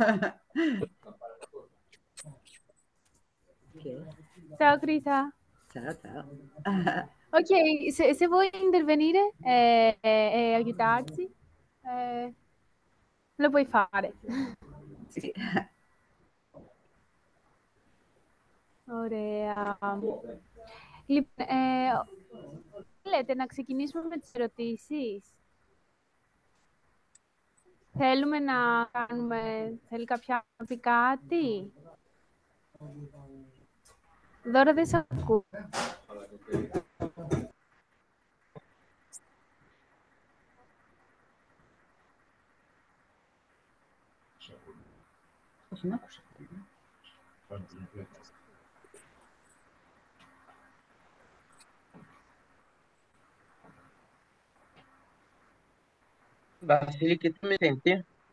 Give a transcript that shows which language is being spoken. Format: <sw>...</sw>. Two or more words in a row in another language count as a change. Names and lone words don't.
<it>Ciao Crisa. Ciao, ciao. Ok, se vuoi intervenire e aiutarci, eh, lo puoi fare. Sì.</it> <el>Ωραία. Λέτε να ξεκινήσουμε με τις ερωτήσεις. Θέλουμε να κάνουμε... Θέλει κάποια να πει κάτι? Δώρα δεν σε ακούω.</el> <it>Cosa mi ha accusato? Vasili, che tu mi senti?</it>